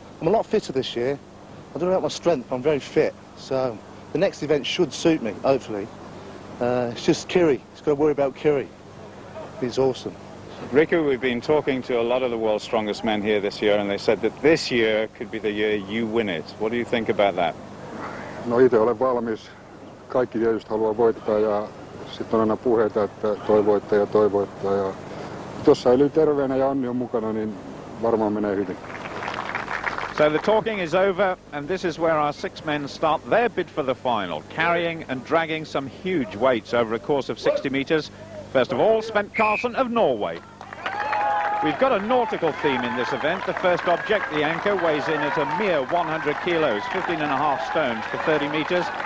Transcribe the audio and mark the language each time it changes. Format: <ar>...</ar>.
<en>I'm a lot fitter this year. I don't know about my strength, I'm very fit, so the next event should suit me, hopefully. It's just Kiri. He's got to worry about Kiri. He's awesome. Riku, we've been talking to a lot of the world's strongest men here this year, and they said that this year could be the year you win it. What do you think about that?</en> <fi>No, itse olen valmis. Kaikki tietysti haluaa voittaa ja sitten on aina puheita, että toi voittaa ja toi voittaa. Ja jos säilyy terveenä ja Anni on mukana, niin varmaan menee hyvin.</fi> <en>So the talking is over, and this is where our 6 men start their bid for the final, carrying and dragging some huge weights over a course of 60 metres. First of all, Sven Karlsen of Norway. We've got a nautical theme in this event. The first object, the anchor, weighs in at a mere 100 kilos, 15.5 stones for 30 metres.</en>